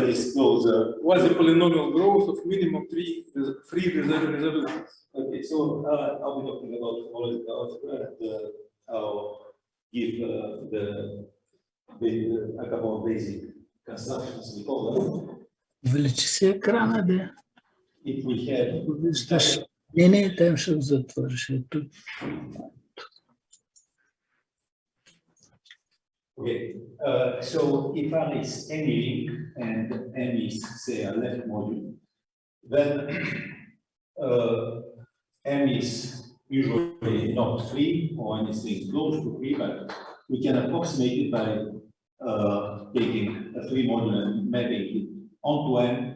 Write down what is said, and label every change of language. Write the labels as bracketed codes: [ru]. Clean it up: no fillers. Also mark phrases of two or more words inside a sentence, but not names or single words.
[en] That is closer. Quasi-polynomial growth of minimum three resolutions. Okay, so I'll be talking about algebra and I'll give a couple of basic constructions we call them. [bg] Увеличи екрана, да. [en] If we have. [bg] Виждаш. Не, там ще затвориш. [en] Okay, so if R is any ring and M is, say, a left module, then M is usually not free or anything close to free, but we can approximate it by taking a free module and mapping it onto M.